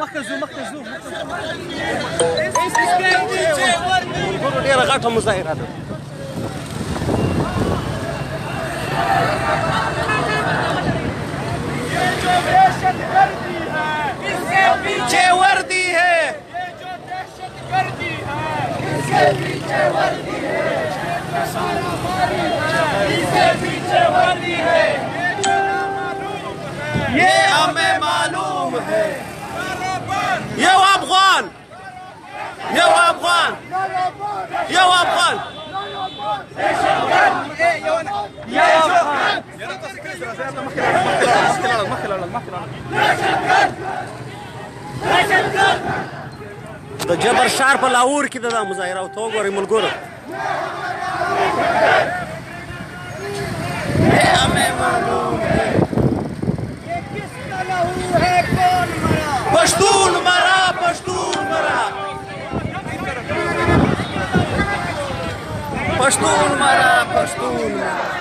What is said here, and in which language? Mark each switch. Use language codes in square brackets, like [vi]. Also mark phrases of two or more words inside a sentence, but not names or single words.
[ur] اس کے پیچھے وردی ہے، یہ ہمیں معلوم ہے۔ یہ افغان، یہ افغان، یہ افغان، [ps] د جبر ښار په لاهور کې د مظاهره او ته وګورئ ملګرو پشتون مرا، پشتون مرا، پښتون مرا پښتون مرا